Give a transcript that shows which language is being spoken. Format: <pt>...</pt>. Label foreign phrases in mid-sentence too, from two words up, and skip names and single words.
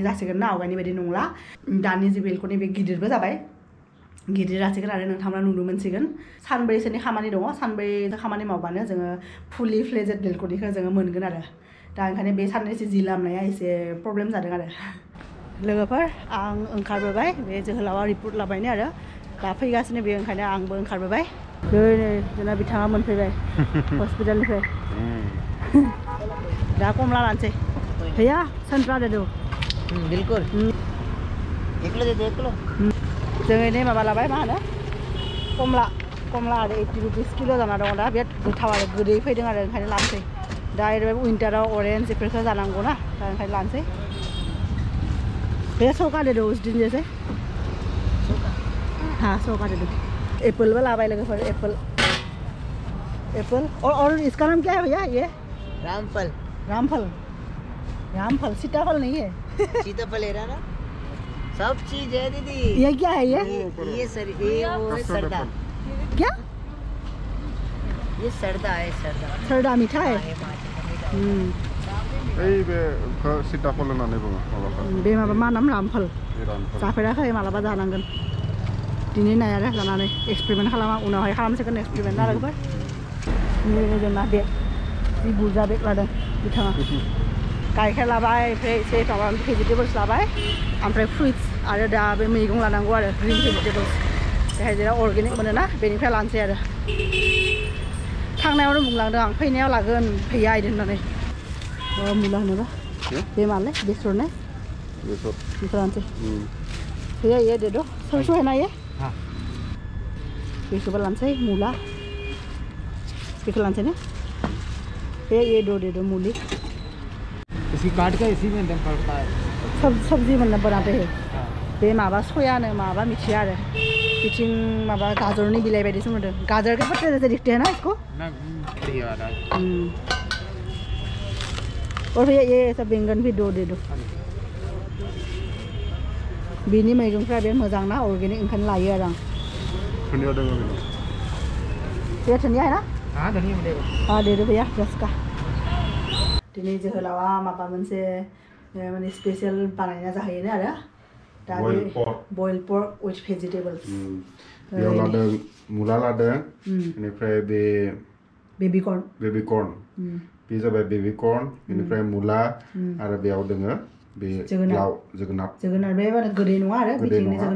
<brx>जासिगोन ना आवगायनि बायदि नंला दानि जि बेलकनि बे गिदिरबो जाबाय गिदिर जासिगोन आरो नोंथांमोना नुनो मोनसिगोन सानब्रैसोनि खामानि दङ सानब्रैसो खामानि मावबानो जोङो</brx> <en>fully fledged</en> <brx>बेलकनिखौ जोङो मोनगोन आरो दा ओंखायनो बे साननैसो जि लामनाया एसे प्रब्लेम जादों आरो लोगोफोर आं ओंखारबोबाय बे जोहोलावा रिपर्ट लाबायनो आरो दा फैगासिनो बे ओंखायनो आंबो ओंखारबोबाय नै जोंना बिथाङा मोनफैबाय हस्पिटालनिफ्राय दा कमला लानोसै</brx> <hi>भैया संतरा दे दो बिल्कुल 1 किलो दे दो 1 किलो</hi> <brx>जों नै माबा लाबाय मा होनो कमला आरो 80 रुपिस किल' जाना दङ दा बिराद गोथाव आरो गोदै फैदों आरो ओंखायनो लानोसै दा ओरैनो विन्टाराव अरेन्ज बेफोरखौ जानांगौ ना दा ओंखायनो लानोसै</brx> <hi>भैया 100 का दे दो उस दिन जैसे हाँ 100 का दे दो एप्पल वाला भाई लगे फिर एप्पल और इसका नाम क्या है भैया ये रामफल सीताफल नहीं है सीताफल है ना सब चीज है दीदी ये क्या है ये वो सरदा क्या ये सरदा है सरदा मीठा है</hi> <brx>बे सीताफल होननानै बुङो बे माबा मा नाम रामफल जाफेराखै मालाबा जानांगोन दिनै नाय आरो जानानै एक्सपेरिमेन्ट खालामा उनावहाय खालामसिगोन एक्सपेरिमेन्ट आरो जोंना बेग जि बुरजा बेग लादों बिथाङा गाइखेर लाबाय ओमफ्राय एसे माबा भेजिटेबल्स लाबाय ओमफ्राय फ्रुइट्स आरो दा बे मैगं लानांगौ आरो</brx> <en>green vegetables</en> <brx>बेहाय जेराव अर्गेनिक मोनोना बेनिफ्राय लानोसै आरो थांनायावनो बुंलांदों आं फैनायाव लागोन फैया इदि होननानै मुला होनोबा बे माले बेसर ने बेखौ लानोसै</brx> <hi>भैया ये दे दो सरसों है ना ये हाँ</hi> <brx>बेखौबो लानोसै मुला बेखौ लानोसै ने</brx> <hi>भैया ये दे दो मूली इसी काट के इसी में दम पड़ता है सब्जी मतलब बनाते हैं</hi> <brx>बे माबा सयानो माबा मिथिया आरो बिथिं माबा गाजरनि बिलाइ बायदिसो नुदों</brx> <hi>गाजर के पत्ते जैसे दिखते हैं ना इसको और भैया ये सब बैंगन भी दे दो</hi> <brx>बिनि मैगंफ्रा बे मोजां ना अर्गेनिक ओंखायनो लायो आरो आं धनिया दङ</brx> <hi>भैया धनिया है ना हाँ धनिया मिलेगा हाँ दे दो भैया 10 का</hi> <brx>दिनै जोहोलावा माबा मोनसे माने स्पेशल बानायना जाहैनो आरो दा</brx> <en>boil pork with vegetables</en> <brx>बेयाव लादों मुला लादों बेनिफ्राय बे</brx> <en>baby corn</en> <brx>बे जाबाय</brx> <en>baby corn</en> <brx>बेनिफ्राय मुला आरो बेयाव दोङो बे जोगोनार बे माने गोदै नङा आरो बिथिंनि</brx>